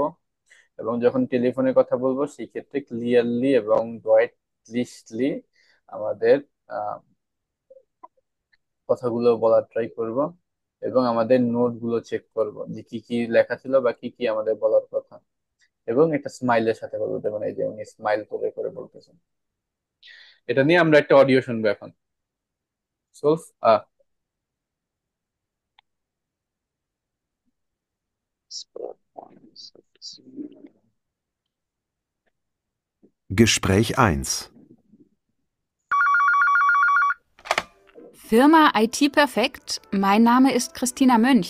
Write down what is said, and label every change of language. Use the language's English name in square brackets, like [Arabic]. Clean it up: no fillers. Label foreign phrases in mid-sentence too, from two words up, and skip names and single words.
[Bangla] এবং যখন টেলিফোনে কথা বলবো সেক্ষেত্রে ক্লিয়ারলি এবং ডয়েটলিস্টলি আমাদের আহ, কথাগুলো বলার ট্রাই করব, এবং আমাদের নোট গুলো চেক করব যে কি কি লেখা ছিল বা কি কি আমাদের বলার কথা, এবং একটা স্মাইলের সাথে বলবো, যেমন এই যে উনি স্মাইল করে করে বলতেছেন। এটা নিয়ে আমরা একটা অডিও শুনবো এখন। সোলভ [German] Gespräch 1. Firma IT Perfekt, mein Name ist Christina Mönch.